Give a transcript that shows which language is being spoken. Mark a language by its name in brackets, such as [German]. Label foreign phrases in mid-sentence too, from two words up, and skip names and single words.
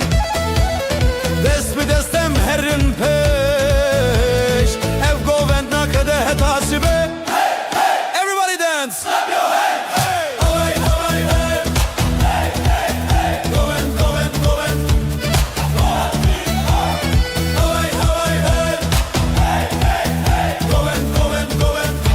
[Kurdish] dest bi destem herin peş ev govend nakede hetasibe [English] everybody dance clap your hands [Kurdish] hey hey hey hey hey hey hey govend govend govend hey hey hey hey hey hey govend govend govend